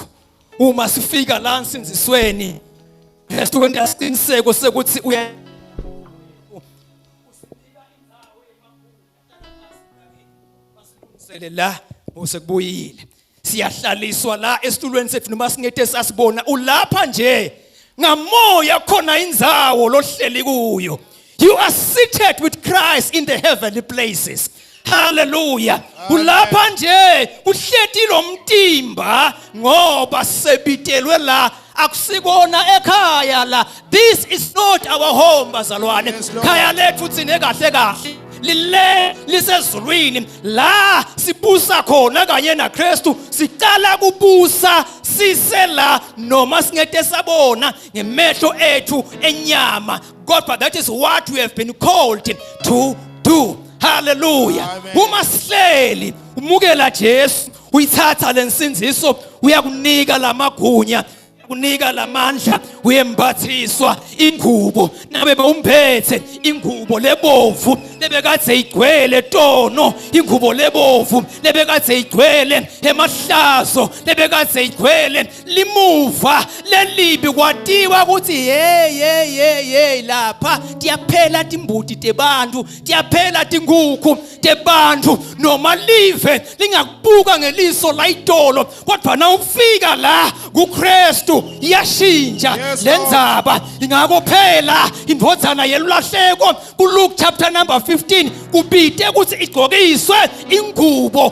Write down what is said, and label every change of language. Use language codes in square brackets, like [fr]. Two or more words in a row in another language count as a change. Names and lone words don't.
[ss] Uma sifika la ensinzisweni Kristu wenta isiqiniseko sekuthi uya la usekubuyile. Siyahlaliswa la esitulweni sethu noma singete sasibona ulapha nje ngamoya khona indzawo lohleli kuyo. [en] You are seated with Christ in the heavenly places. [ss] Hallelujah. Ulapha nje uhleti lo mtimba ngoba sebitelwe la. Akusikona ekhaya la. [en] This is not our home bazalwane. [ss] Khaya lethu tsine kahle kahle lile lisezulwini la sibusa khona kanye naKristu siqala kubusa sisela noma singete sabona ngemehlo ethu enyama kodwa [en] that is what we have been called to do. [ss] Hallelujah. Uma sihleli umukela Jesu uyithatha lensinziso uyakunika lamagunya kunika lamandla uyembathiswa ingubo nabe umphethe ingubo lebovu lebekade igcwele tono ingubo lebovu lebekade igcwele emahlazo lebekade igcwele limuva lelibi kwatiwa ukuthi hey lapha tiyaphela timbuti tebantu tiyaphela tinguku tebantu noma live lingakubuka ngeliso layitolo kodwa na ufika la kuKristu yashinja lenzaba ingakophela indvodzana yelulahleko kuLuke chapter number 15 kubite ukuthi igqokiswe ingubo